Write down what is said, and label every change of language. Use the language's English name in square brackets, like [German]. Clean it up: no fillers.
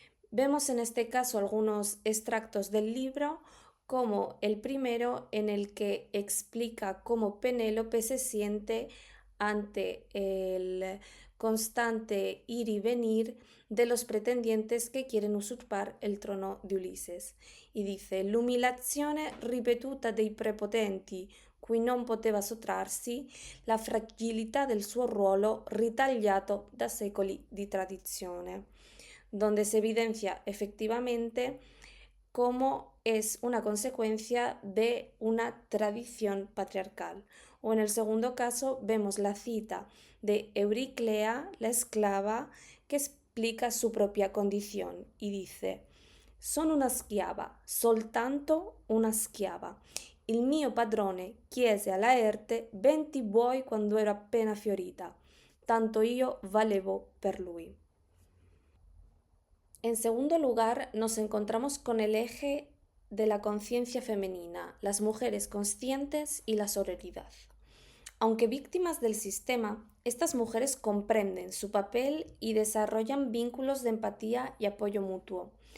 [Spanish] Vemos en este caso algunos extractos del libro, como el primero en el que explica cómo Penélope se siente ante el constante ir y venir de los pretendientes che quieren usurpar [Italian] il trono di Ulisse. [Spanish] Y dice: [Italian] l'umiliazione ripetuta dei prepotenti, cui non poteva sottrarsi, la fragilità del suo ruolo ritagliato da secoli di tradizione, [Spanish] donde se evidencia efectivamente cómo es una consecuencia de una tradición patriarcal. O en el segundo caso vemos la cita de Euriclea, la esclava, que explica su propia condición y dice: [Italian] sono una schiava, soltanto una schiava. Il mio padrone chiese a Laerte 20 buoi quando ero appena fiorita, tanto io valevo per lui. [Spanish] En segundo lugar, nos encontramos con el eje de la conciencia femenina, las mujeres conscientes y la sororidad. Aunque víctimas del sistema, estas mujeres comprenden su papel y desarrollan vínculos de empatía y apoyo mutuo.